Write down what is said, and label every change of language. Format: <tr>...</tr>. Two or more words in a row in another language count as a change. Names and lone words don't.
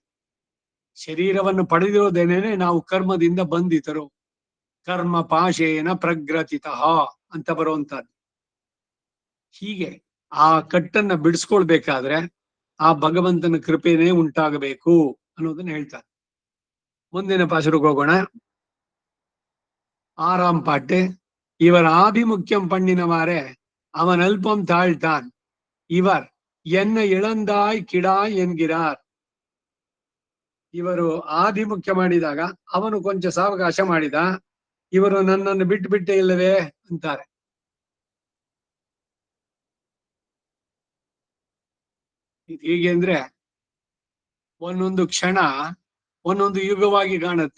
<kn>ಶರೀರವನ್ನು ಪಡೆದಿರೋದೇನೇನೆ ನಾವು ಕರ್ಮದಿಂದ ಬಂಧಿತರು.</kn> <sa>ಕರ್ಮ ಪಾಶೇನ ಪ್ರಗ್ರತಿತಃ</sa> <kn>ಅಂತ ಬರುವಂತದ್ದು. ಹೀಗೆ ಆ ಕಟ್ಟನ್ನ ಬಿಡಿಸ್ಕೊಳ್ಬೇಕಾದ್ರೆ ಆ ಭಗವಂತನ ಕೃಪೆನೇ ಉಂಟಾಗಬೇಕು ಅನ್ನೋದನ್ನ ಹೇಳ್ತಾರೆ. ಮುಂದಿನ ಪಾಶರಿಗೆ ಹೋಗೋಣ.</kn> <ta>6ஆம் பாட்டு. இவர் ஆபிமுக்கியம் பண்ணினவாறே அவன் அல்பம் தாழ்த்தான், இவர் என்ன இழந்தாய் கிடாய் என்கிறார்.</ta> <kn>ಇವರು ಆಭಿಮುಖ್ಯ ಮಾಡಿದಾಗ ಅವನು ಕೊಂಚ ಸಾವಕಾಶ ಮಾಡಿದ, ಇವರು ನನ್ನನ್ನು ಬಿಟ್ಟು ಬಿಟ್ಟೇ ಇಲ್ಲವೇ ಅಂತಾರೆ. ಹೀಗೆ ಅಂದ್ರೆ ಒಂದೊಂದು ಕ್ಷಣ ಒಂದೊಂದು ಯುಗವಾಗಿ ಕಾಣುತ್ತೆ.</kn>